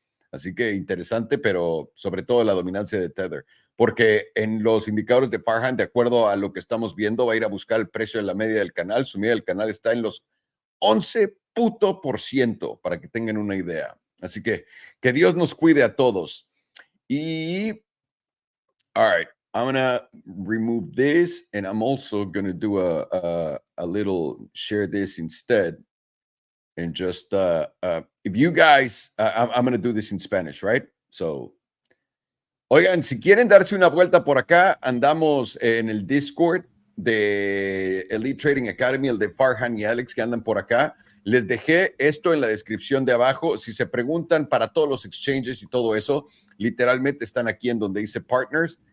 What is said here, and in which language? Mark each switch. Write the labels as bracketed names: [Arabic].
[Spanish] Así que interesante, pero sobre todo la dominancia de Tether, porque en los indicadores de Farhan, de acuerdo a lo que estamos viendo, va a ir a buscar el precio de la media del canal. Su media del canal está en los 11%, para que tengan una idea. Así que Dios nos cuide a todos. [English] Y, all right, I'm going to remove this, and I'm also going to do a little share this instead. And just if you guys, I'm going to do this in Spanish, right? [Spanish] So, oigan, si quieren darse una vuelta por acá, andamos en el Discord de Elite Trading Academy, el de Farhan y Alex que andan por acá. Les dejé esto en la descripción de abajo. Si se preguntan para todos los exchanges y todo eso, literalmente están aquí en donde dice Partners.